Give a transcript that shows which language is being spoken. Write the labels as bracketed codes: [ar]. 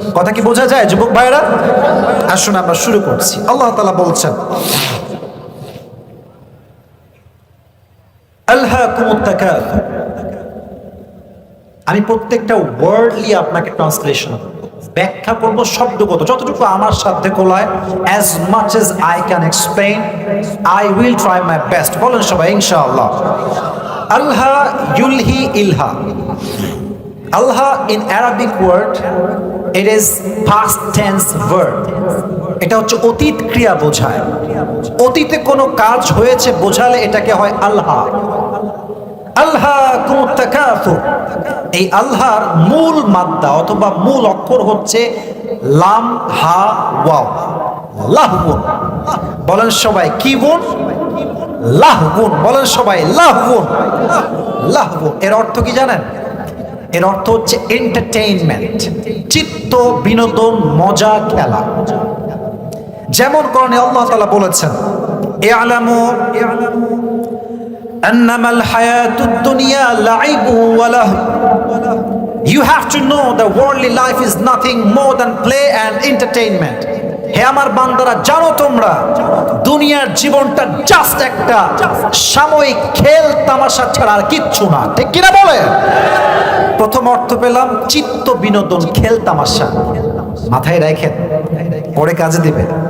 [bn] কথা কি বোঝা যায় যুবক ভাইরা? আসুন আমরা শুরু করছি। আল্লাহ তাআলা বলছেন, [ar] আলহাকুমুত তাকাসুর। [bn] আমি প্রত্যেকটা ওয়ার্ডলি আপনাকে ট্রান্সলেশন ব্যাখ্যা করব, শব্দগত যতটুকু আমার সাথে কোলায়। [en] as much as I can explain, I will try my best. [bn] বলেন সবাই ইনশাআল্লাহ। [ar] আলহা ইউলহি ইলহা। [en] আলহা in Arabic word, it is past tense verb. [bn] এটা হচ্ছে অতীত ক্রিয়া বোঝায়। অতীতে কোনো কাজ হয়েছে বোঝালে এটাকে হয় আলহা। [ar] আলহাকুমুত তাকাসুর। [bn] এই আল্লাহর মূল মাদ্দা অথবা মূল অক্ষর হচ্ছে লাম হা ওয়াও। [ar] লাহবুন। [bn] বলেন সবাই, কি বুন? লাহবুন। বলেন সবাই, লাহবুন। লাহবুন এর অর্থ কি জানেন? এর অর্থ হচ্ছে এন্টারটেইনমেন্ট, চিত্ত বিনোদন, মজা, খেলা। যেমন কোরআনে আল্লাহ তাআলা বলেছেন, [ar] ইআলামু أنما الحياة الدنيا لعب ولهو. [en] You have to know that worldly life is nothing more than play and entertainment. [bn] হে আমার বান্দারা, জানো তোমরা দুনিয়ার জীবনটা জাস্ট একটা সাময়িক খেল তামাশা ছাড়া আর কিচ্ছু না। ঠিক কিনা বলে? প্রথম অর্থ পেলাম চিত্ত বিনোদন, খেল তামাশা। মাথায় রাখেন, পরে কাজে দিবে।